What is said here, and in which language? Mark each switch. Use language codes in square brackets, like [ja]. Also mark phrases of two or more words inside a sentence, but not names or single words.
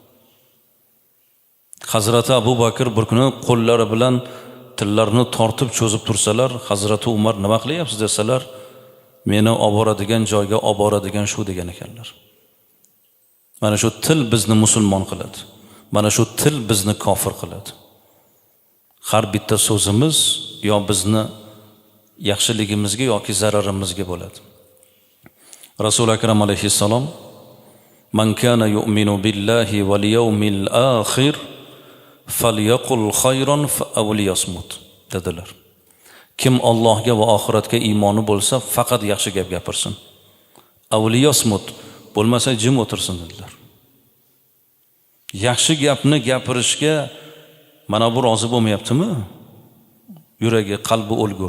[uz] Hazrati Abu Bakr bir kuni qo'llari bilan tillarini tortib cho'zib tursalar, Hazrati Umar nima qilyapsiz desalar, meni olib boradigan joyga olib boradigan shu degan ekanlar. Mana shu til bizni musulmon qiladi. Mana shu til bizni kofir qiladi. Har bitta so'zimiz yo bizni yaxshiligimizga yoki zararimizga bo'ladi. Rasul akram alayhissalom [ar] من كان يؤمن بالله واليوم الآخر فليقل خيرا أو ليصمت [uz] dedilar. Kim Allohga va oxiratga iymoni bo'lsa, faqat yaxshi gap gapirsin. [ar] أو ليصمت [uz] bo'lmasa jim o'tirsin dedilar. Yaxshi gapni gapirishga mana bu rozi bo'lmayaptimi? Yuragi, qalbi o'lgur.